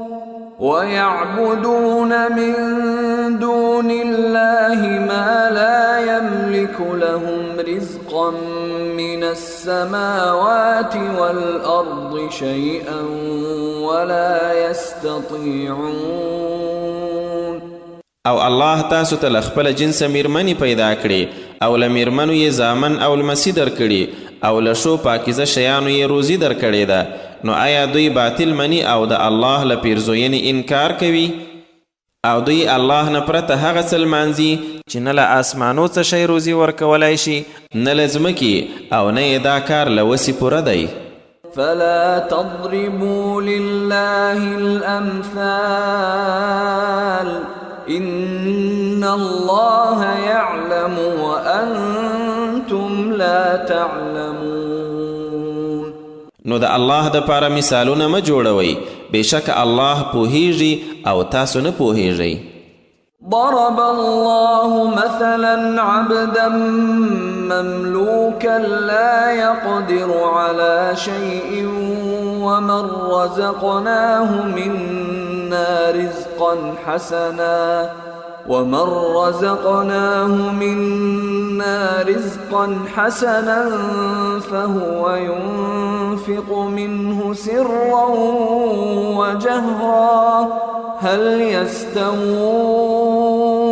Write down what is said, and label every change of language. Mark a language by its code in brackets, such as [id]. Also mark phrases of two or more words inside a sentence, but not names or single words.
[ar] ويعبدون من دون الله ما لا يملك لهم رزقا من السماوات والأرض شيئا ولا يستطيعون. [ps] او الله تاسو ته له خپله جنسه میرمنې پیدا کړي او له میرمنو یې زامن او لمسي درکړي او له ښو پاکیزه شیانو یې روزي درکړې ده. نو آیا دوی باطل مني او د الله له پیرزوینې انکار کوي؟ او دوی الله نه پرته هغه څه لمانځي چې نه له آسمانو څه شی روزي ورکولی شي نه له ځمکې او نه یې دا کار له وسې پوره دی. [ar] فلا تضربوا لله الأمثال إن الله يعلم وأنتم لا تعلمون. [ps] نو د الله د پاره مثالونه مه جوړوئ، بېشکه الله پوهیږي او تاسو نه پوهیږئ. [ar] ضرب الله مثلا عبدا مملوكا لا يقدر على شيء ومن رزقناه منا رزقا حسنا فهو ينفق منه سرا وجهرا هل يستوون؟